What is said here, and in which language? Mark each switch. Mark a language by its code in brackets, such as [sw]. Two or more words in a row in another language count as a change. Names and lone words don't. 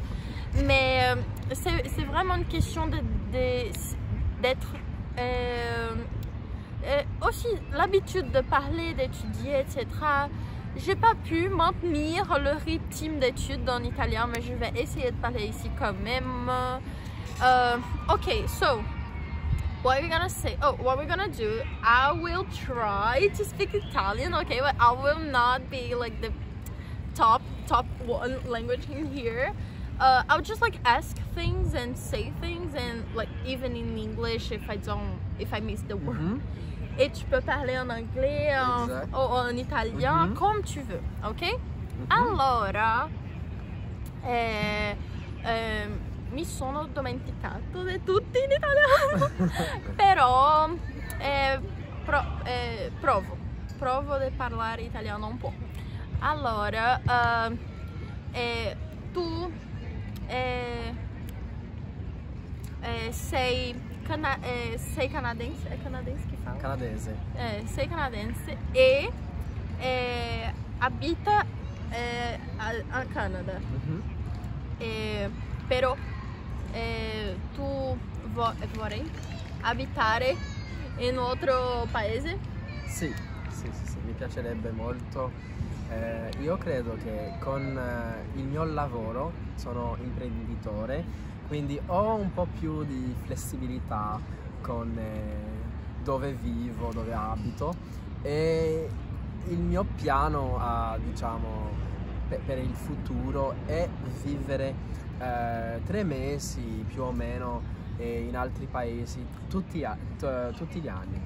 [fr] Mais c'est vraiment une question d'être... aussi l'habitude de parler, d'étudier, etc. J'ai pas pu maintenir le rythme d'études en italien, mais je vais essayer de parler ici quand même. [en] Okay, so what are we gonna say? Oh, what we're gonna do? I will try to speak Italian, okay, but I will not be like the top one language in here. I'll just like ask things and say things, and like even in English if I miss the word. [fr] Et tu peux parler en anglais, en italien, comme tu veux, ok? [it] Allora, mi sono dimenticato di tutti in italiano, però provo a parlare italiano un po'. Allora, tu sei canadense, [pt] é canadense que fala? [it] Canadese. Sei canadense e habita a Canada. Però tu vorrei abitare in un altro paese? Sì, mi piacerebbe molto. Io credo che con il mio lavoro, sono imprenditore, quindi ho un po' più di flessibilità con dove vivo, dove abito, e il mio piano diciamo per il futuro è vivere 3 mesi più o meno in altri paesi tutti gli anni.